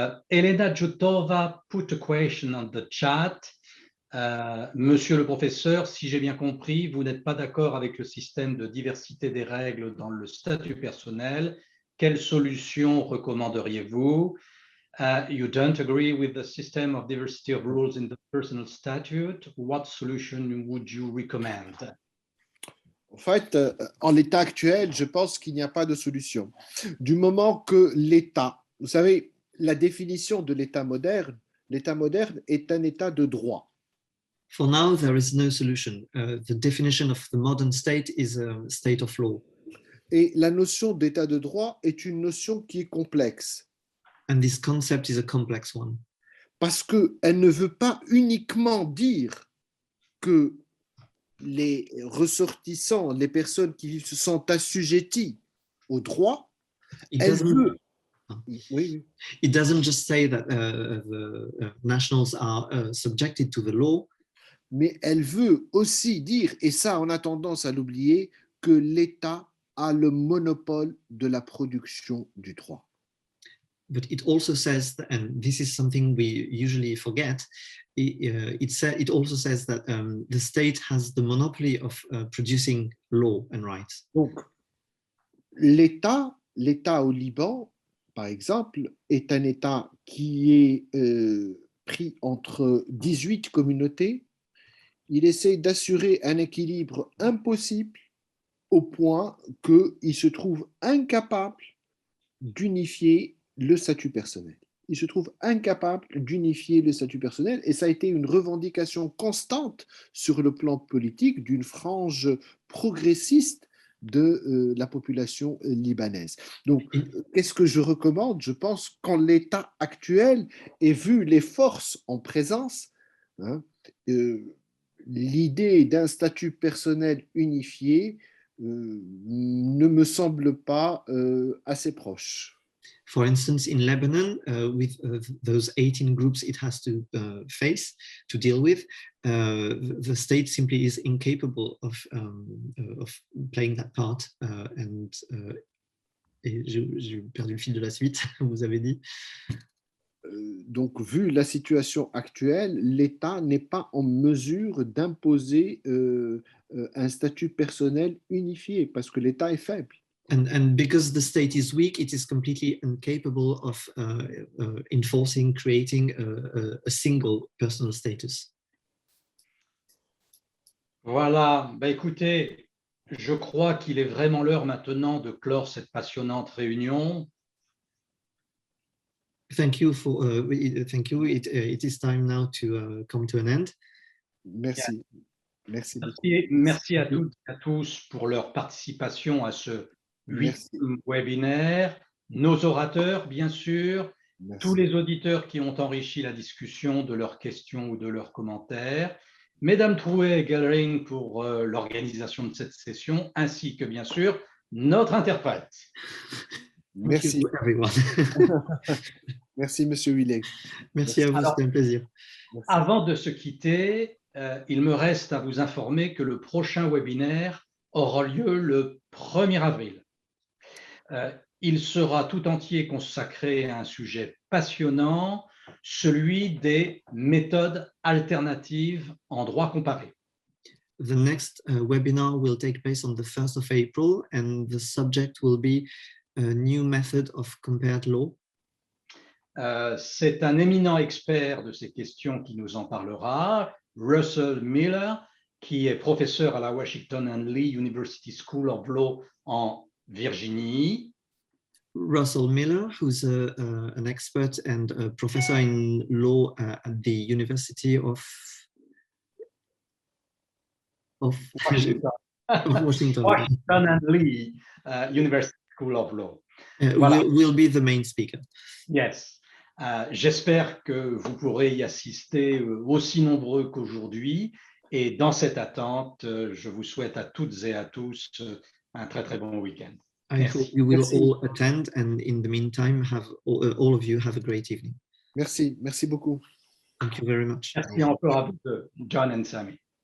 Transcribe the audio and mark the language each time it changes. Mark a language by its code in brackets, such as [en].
[en] Elena Jutova put a question on the chat. [fr] Monsieur le professeur, si j'ai bien compris, vous n'êtes pas d'accord avec le système de diversité des règles dans le statut personnel. Quelle solution recommanderiez-vous? [en] You don't agree with the system of diversity of rules in the personal statute. What solution would you recommend? [fr] En fait, en l'état actuel, je pense qu'il n'y a pas de solution. Du moment que l'État, vous savez, la définition de l'État moderne est un État de droit. [en] For now, there is no solution. The definition of the modern state is a state of law. [fr] Et la notion d'État de droit est une notion qui est complexe. [en] And this concept is a complex one. [fr] Parce qu'elle ne veut pas uniquement dire que les ressortissants, les personnes qui se sont assujetties au droit, elle veut... Oui. [en] It doesn't just say that the nationals are subjected to the law, [fr] mais elle veut aussi dire, et ça on a tendance à l'oublier, que l'État a le monopole de la production du droit. [en] But it also says, and this is something we usually forget, it also says that the state has the monopoly of producing law and rights. [fr] Donc, l'État au Liban, par exemple, est un État qui est pris entre 18 communautés. Il essaie d'assurer un équilibre impossible au point qu'il se trouve incapable d'unifier le statut personnel. Il se trouve incapable d'unifier le statut personnel et ça a été une revendication constante sur le plan politique d'une frange progressiste de la population libanaise. Donc, qu'est-ce que je recommande? Je pense qu'en l'état actuel, et vu les forces en présence, l'idée d'un statut personnel unifié ne me semble pas assez proche. [en] For instance, in Lebanon, with those 18 groups it has to face, to deal with, the state simply is incapable of playing that part. [fr] Et j'ai perdu le fil de la suite, vous avez dit. Donc, vu la situation actuelle, l'État n'est pas en mesure d'imposer un statut personnel unifié parce que l'État est faible. [en] And because the state is weak, it is completely incapable of enforcing, creating a single personal status. [fr] Voilà, bah écoutez, je crois qu'il est vraiment l'heure maintenant de clore cette passionnante réunion. [en] Thank you for thank you. It is time now to come to an end. [fr] Merci. Merci. Merci à toutes et à tous pour leur participation à ce 8e webinaire, nos orateurs, bien sûr, tous les auditeurs qui ont enrichi la discussion de leurs questions ou de leurs commentaires, Mesdames Trouet et Gellering pour l'organisation de cette session, ainsi que, bien sûr, notre interprète. Merci. Merci, Monsieur Huillet. Merci à vous, c'était un plaisir. Merci. Avant de se quitter, il me reste à vous informer que le prochain webinaire aura lieu le 1er avril. Il sera tout entier consacré à un sujet passionnant, celui des méthodes alternatives en droit comparé. [en] The next webinar will take place on the 1st of April, and the subject will be a new method of compared law. [fr] C'est un éminent expert de ces questions qui nous en parlera, Russell Miller, qui est professeur à la Washington and Lee University School of Law en Virginie. [en] Russell Miller, who's an expert and a professor in law at the University of Washington. Washington. Washington and Lee University School of Law. [fr] Voilà. [en] Will be the main speaker. Yes. [fr] J'espère que vous pourrez y assister aussi nombreux qu'aujourd'hui. Et dans cette attente, je vous souhaite à toutes et à tous un très très bon week-end. [en] I hope you will all attend, and in the meantime, have all of you have a great evening. [fr] Merci beaucoup. [en] Thank you very much. [fr] Merci encore à vous deux, John and Sammy.